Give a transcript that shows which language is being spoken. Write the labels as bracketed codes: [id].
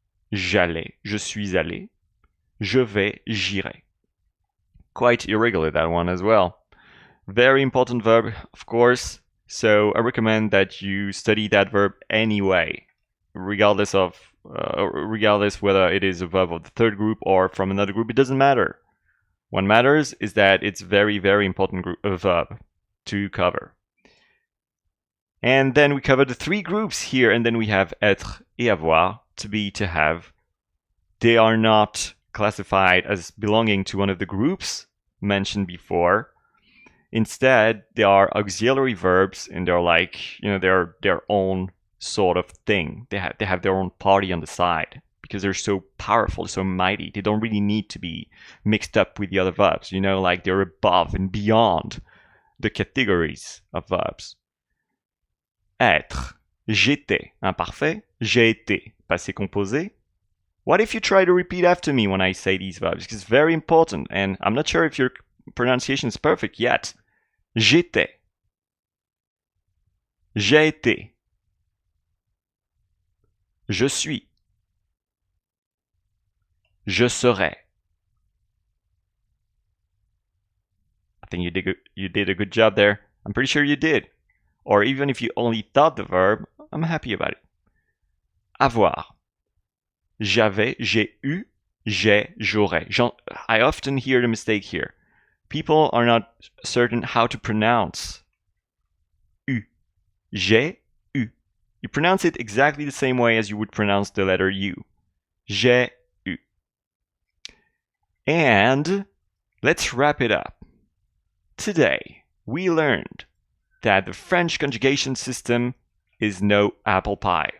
[fr] J'allais, je suis allé, je vais, j'irai. [en] Quite irregular, that one as well. Very important verb, of course, so I recommend that you study that verb anyway, regardless whether it is a verb of the third group or from another group. It doesn't matter. What matters is that it's very, very important verb to cover. And then we cover the three groups here, and then we have [fr] être et avoir, [en] to be, to have. They are not classified as belonging to one of the groups mentioned before. Instead, they are auxiliary verbs, and they're like, they're their own sort of thing. They have their own party on the side because they're so powerful, so mighty. They don't really need to be mixed up with the other verbs. Like they're above and beyond the categories of verbs. [fr] Être, j'étais, imparfait, j'ai été, passé composé. [en] What if you try to repeat after me when I say these verbs? It's very important, and I'm not sure if your pronunciation is perfect yet. [fr] J'étais, j'ai été, je suis, je serai. [en] I think you did a good job there. I'm pretty sure you did. Or even if you only thought the verb, I'm happy about it. [fr] Avoir. J'avais, j'ai eu, j'ai, j'aurais. [en] I often hear the mistake here. People are not certain how to pronounce U. [fr] J'ai eu. [en] You pronounce it exactly the same way as you would pronounce the letter U. [fr] J'ai eu. [en] And let's wrap it up. Today, we learned that the French conjugation system is no apple pie.